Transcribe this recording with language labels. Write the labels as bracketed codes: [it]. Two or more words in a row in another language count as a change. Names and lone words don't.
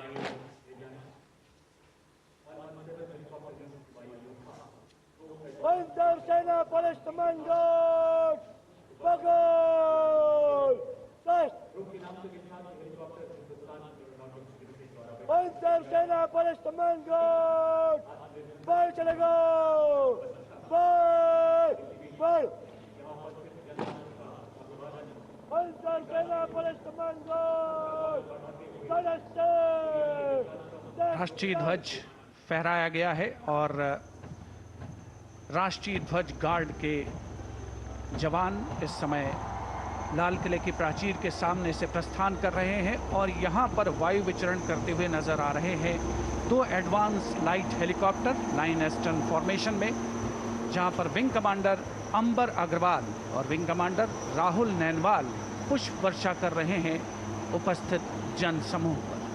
[hi] Panzer Sena Police Commandos! Bagol! Test! Panzer Sena Police Commandos! Ball चलेगा! Ball! Ball! Panzer Sena Police Commandos! राष्ट्रीय ध्वज फहराया गया है और राष्ट्रीय ध्वज गार्ड के जवान इस समय लाल किले की प्राचीर के सामने से प्रस्थान कर रहे हैं और यहां पर वायु विचरण करते हुए नजर आ रहे हैं 2 [en] advance light helicopter line astern formation [hi] में, जहां पर [en] wing commander [hi] अंबर अग्रवाल और [en] wing commander [hi] राहुल नैनवाल पुष्प वर्षा कर रहे हैं उपस्थित जन समूह पर।